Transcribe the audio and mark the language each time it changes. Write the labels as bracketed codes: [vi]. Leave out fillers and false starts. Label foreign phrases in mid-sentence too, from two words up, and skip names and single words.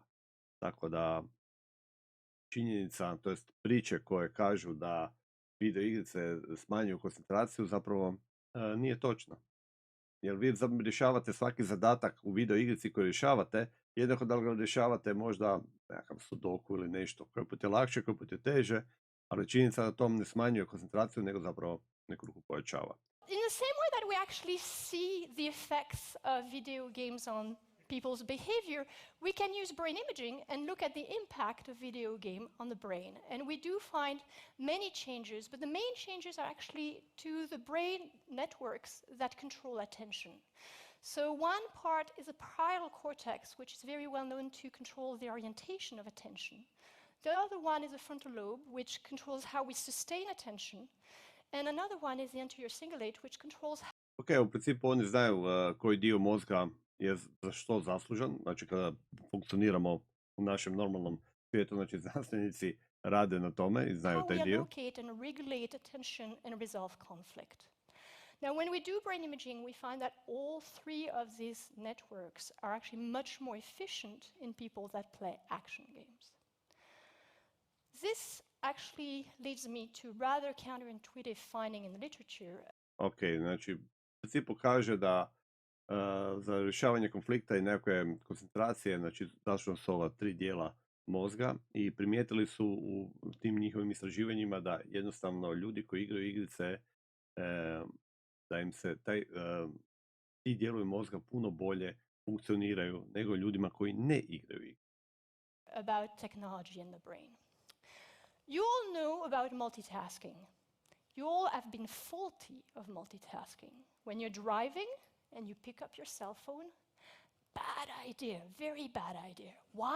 [hr] Tako da, činjenica, to jest priče koje kažu da video igrice smanjuju koncentraciju, zapravo nije točno. Jer vi rješavate svaki zadatak u video igrici koji rješavate, jednako da li ga rješavate možda nekakav sudoku ili nešto, koji put je lakše, koji put je teže, ali činjenica da to ne smanjuje koncentraciju, nego zapravo neku ruku pojačava. [en] In the same way that we actually see the effects of video games on people's behavior, we can use brain imaging and look at the impact of video game on the brain. And we do find many changes, but the main changes are actually to the brain networks that control attention. So one part is the parietal cortex, which is very well known to control the orientation of attention. The other one is the frontal lobe, which controls how we sustain attention. And another one is the anterior cingulate, which controls... [hr] Ok, u principu oni znaju koji dio mozga je za što zaslužan, znači kada funkcioniramo u našem normalnom svijetu, znači znanstvenici rade na tome i znaju taj dio. [en] How we allocate and regulate attention and resolve conflict. Now, when we do brain imaging, we find that all three of these networks are actually much more efficient in people that play action games. This actually leads me to rather counterintuitive finding in the literature. [hr] Ok, znači u principu kaže da za rješavanje konflikta i nekakve koncentracije, znači zaslužno su ova tri dijela mozga i primijetili su u tim njihovim istraživanjima da jednostavno ljudi koji igraju igrice, da im se ti dijelovi mozga puno bolje funkcioniraju nego ljudima koji ne igraju igre. [en] About technology in the brain. You all know about multitasking. You all have been faulty of multitasking. When you're driving and you pick up your cell phone, bad idea, very bad idea. Why?